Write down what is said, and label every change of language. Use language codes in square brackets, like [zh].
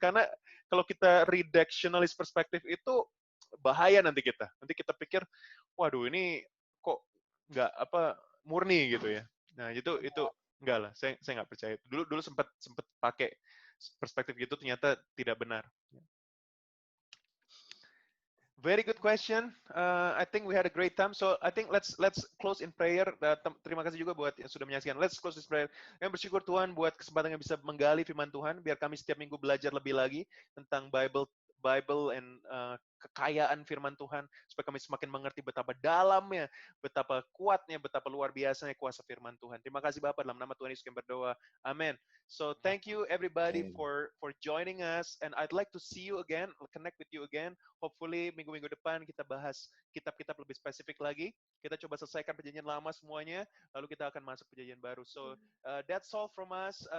[id] Karena kalau kita reductionalist perspektif itu bahaya nanti kita pikir, waduh ini kok nggak murni gitu ya. Nah itu enggak lah, saya nggak percaya. Dulu sempat pakai perspektif gitu, ternyata tidak benar. [en] Very good question. I think we had a great time. So I think let's close in prayer. [id] Terima kasih juga buat yang sudah menyaksikan. [en] Let's close this prayer. [id] Kami bersyukur Tuhan buat kesempatan yang bisa menggali firman Tuhan, biar kami setiap minggu belajar lebih lagi tentang Bible Bible and kekayaan firman Tuhan, supaya kami semakin mengerti betapa dalamnya, betapa kuatnya, betapa luar biasanya kuasa firman Tuhan. Terima kasih Bapak, dalam nama Tuhan Yesus kami berdoa. Amin. [en] So thank you everybody for joining us, and I'd like to see you again, connect with you again. [id] Hopefully minggu-minggu depan kita bahas kitab-kitab lebih spesifik lagi. Kita coba selesaikan perjanjian lama semuanya, lalu kita akan masuk perjanjian baru. [en] So that's all from us.